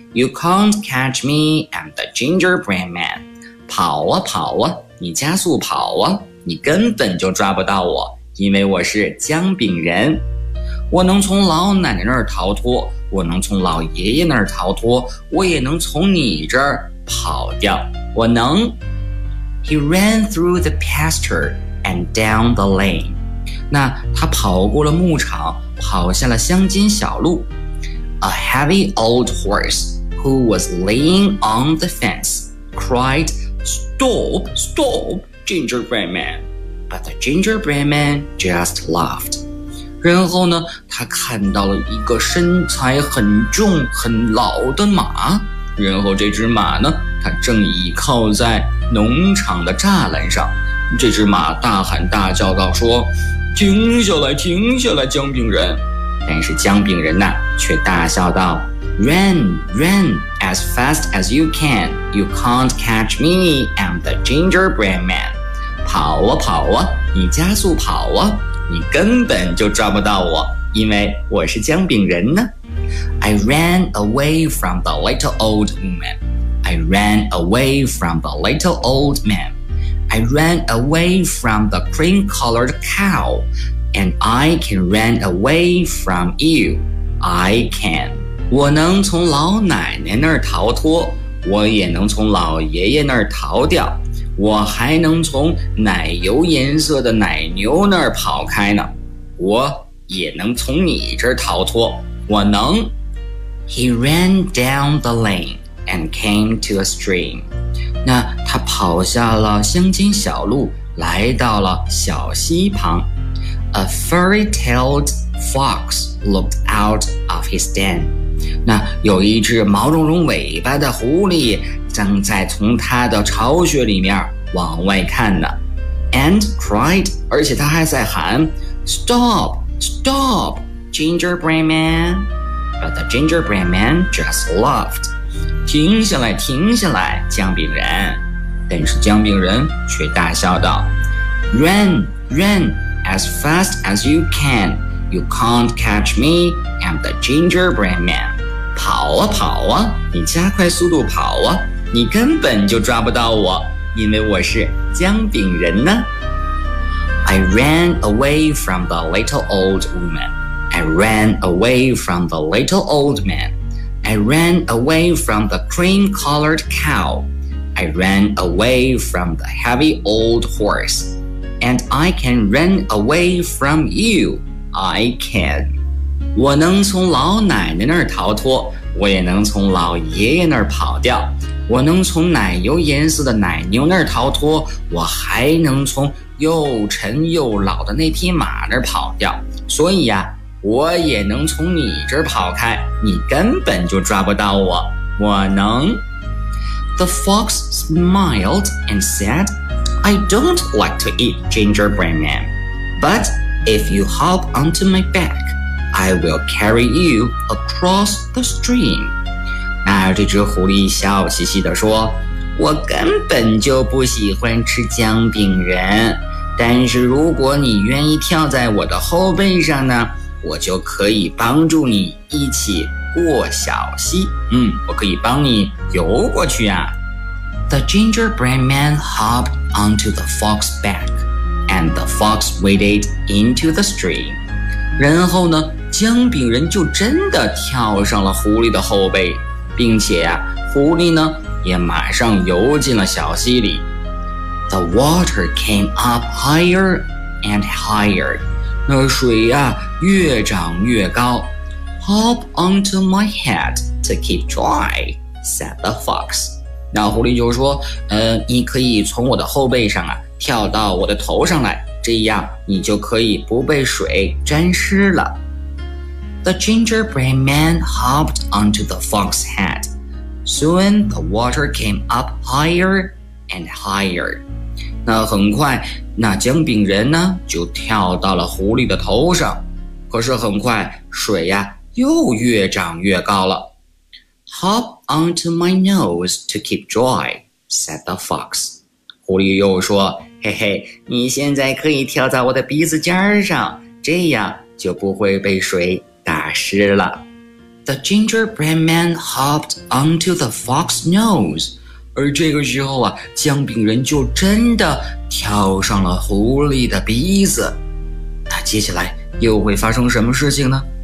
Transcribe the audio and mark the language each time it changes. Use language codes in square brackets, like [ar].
[en] You can't catch me, I'm the gingerbread man. [zh] 跑啊跑啊，你加速跑啊。你根本就抓不到我，因为我是姜饼人。我能从老奶奶那儿逃脱，我能从老爷爷那儿逃脱，我也能从你这儿跑掉，我能。 [en] He ran through the pasture and down the lane. [zh] 那他跑过了牧场，跑下了乡间小路。 [en] A heavy old horse who was laying on the fence cried, Stop, stop!Gingerbread man. But the gingerbread man just laughed. [zh] 然后呢，他看到了一个身材很重很老的马，然后这只马呢，它正倚靠在农场的栅栏上。这只马大喊大叫道说，停下来，停下来，姜饼人。但是姜饼人呢，却大笑道， [en] Run, run, as fast as you can. You can't catch me, I'm the gingerbread man. [zh] 跑啊跑啊，你加速跑啊，你根本就抓不到我，因为我是姜饼人呢。 [en] I ran away from the little old man. I ran away from the little old man. I ran away from the cream-colored cow. And I can run away from you. I can. [zh] 我能从老奶奶那儿逃脱，我也能从老爷爷那儿逃掉，我还能从奶油颜色的奶牛那儿跑开呢，我也能从你这儿逃脱。我能。 [en] He ran down the lane and came to a stream. [zh] 那他跑下了乡间小路，来到了小溪旁。 [en] A furry-tailed fox looked out of his den. [zh] 那有一只毛茸茸尾巴的狐狸正在从他的巢穴里面往外看呢。 [en] And cried, [zh] 而且他还在喊 [en] Stop! Stop! Gingerbread man, but the gingerbread man just laughed. [zh] 停下来，停下来，姜饼人。但是姜饼人却大笑道 ， [en] Run, run as fast as you can. You can't catch me. I'm the gingerbread man. [zh] 跑啊跑啊，你加快速度跑啊，你根本就抓不到我，因为我是姜饼人呢。 [en] I ran away from the little old woman. I ran away from the little old man. I ran away from the cream-colored cow. I ran away from the heavy old horse. And I can run away from you. I can. [zh] 我能从老奶奶那儿逃脱，我也能从老爷爷那儿跑掉。我能从奶油颜色的奶牛那儿逃脱，我还能从又沉又老的那匹马那儿跑掉。所以呀，我也能从你这儿跑开，你根本就抓不到我，我能。 [en] The fox smiled and said, I don't like to eat gingerbread man, but if you hop onto my back, I will carry you across the stream. [zh] 那这只狐狸笑嘻嘻地说，我根本就不喜欢吃姜饼人，但是如果你愿意跳在我的后背上呢，我就可以帮助你一起过小溪。我可以帮你游过去啊。 [en] The gingerbread man hopped onto the fox's back, and the fox waded into the stream. [zh] 然后呢，姜饼人就真的跳上了狐狸的后背，并且啊，狐狸呢，也马上游进了小溪里。 [en] The water came up higher and higher. [zh] 那水啊越长越高。 [en] Hop onto my head to keep dry, said the fox. [zh] 那狐狸就说，你可以从我的后背上啊跳到我的头上来，这样你就可以不被水沾湿了。 [en] The gingerbread man hopped onto the fox's head. Soon the water came up higher and higher. [zh] 那很快，那姜饼人呢，就跳到了狐狸的头上。可是很快，水呀，又越长越高了。 [en] Hop onto my nose to keep dry, said the fox. [zh] 狐狸又说，嘿嘿，你现在可以跳在我的鼻子尖上，这样就不会被水打湿了。 [en] The gingerbread man hopped onto the fox's nose. [zh] 而这个时候啊，姜饼人就真的跳上了狐狸的鼻子。那接下来又会发生什么事情呢？